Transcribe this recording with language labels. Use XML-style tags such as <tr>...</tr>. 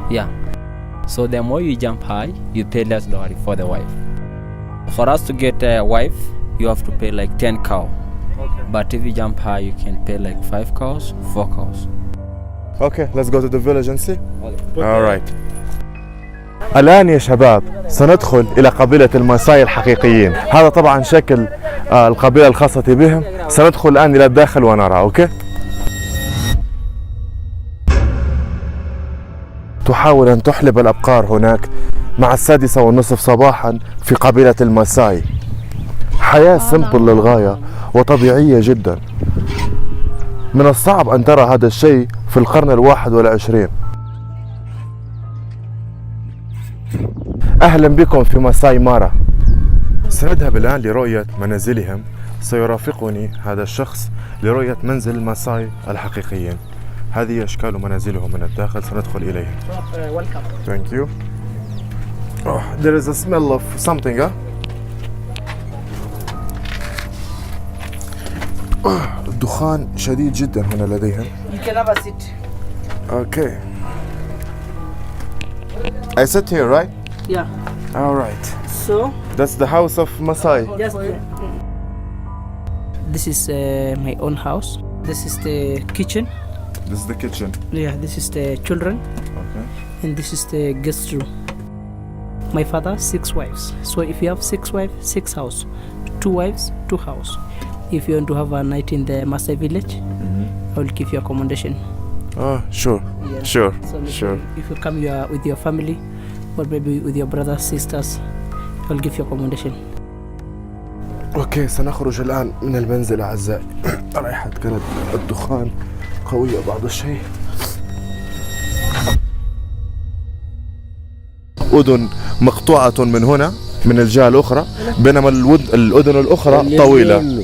<en>Yeah. So the more you jump high, you pay less dowry for the wife. For us to get a wife, you have to pay like 10 cows. Okay. But if you jump high, you can pay like 5 cows, 4 cows. Okay, let's go to the village and see. All right.</en> <ar>الآن يا شباب سندخل إلى قبيلة الماساي الحقيقيين. هذا طبعا شكل القبيلة الخاصة بهم. سندخل الآن إلى الداخل ونرى. أوكي. تحاول أن تحلب الأبقار هناك مع 6:30 صباحا في قبيلة الماساي. حياة سمبل للغاية وطبيعية جدا. من الصعب أن ترى هذا الشيء في القرن 21. أهلا بكم في ماساي مارا. سنذهب الآن لرؤية منازلهم. سيرافقني هذا الشخص لرؤية منزل الماساي الحقيقيين. هذه أشكال منازلهم من الداخل. سندخل إليهم.</ar> <en>Welcome. Thank you. Oh, there is a smell of something, huh?</en> <ar>الدخان شديد جدا هنا لديهم.</ar> <en>You can have a seat. Okay. I sit here, right? Yeah. All right. So, That's the house of Masai. just this is my own house. This is the kitchen. This is the kitchen. Yeah, this is the children. Okay. And this is the guest room. My father 6 wives. So if you have 6 wives, 6 house. 2 wives, 2 house. If you want to have a night in the Maasai village, I will give you accommodation. Oh, sure. Yeah. Sure. So maybe Sure. if you come with your family, or maybe with your brothers, sisters, I will give you accommodation.</en> <ar>اوكي سنخرج الآن من المنزل أعزائي. رائحة كانت الدخان قوية بعض الشيء. أذن مقطوعة من هنا من الجهة الأخرى بينما الأذن الأخرى طويلة.</ar>